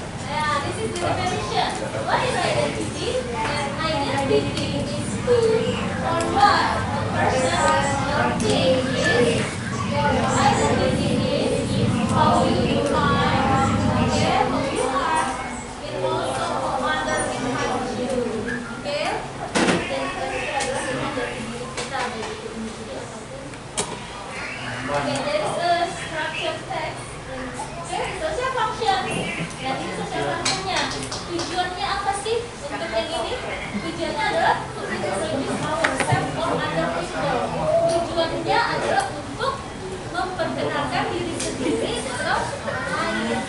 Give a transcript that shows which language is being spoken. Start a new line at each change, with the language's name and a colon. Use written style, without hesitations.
English: Yeah, this is the definition. What is identity? Identity is who or what a person or thing is. Identity is how you define, okay, who you are. It also other defines you, okay.
Indonesian: Dan kita adalah identity kita dari individu ataupun.
English: Okay, there is a structured text. Okay, social function.
Indonesian: Dan ini social functionnya. Tujuannya apa sih untuk yang ini? Tujuannya adalah
English: to introduce ourselves or other people.
Indonesian: Tujuannya adalah untuk memperkenalkan diri sendiri atau lain.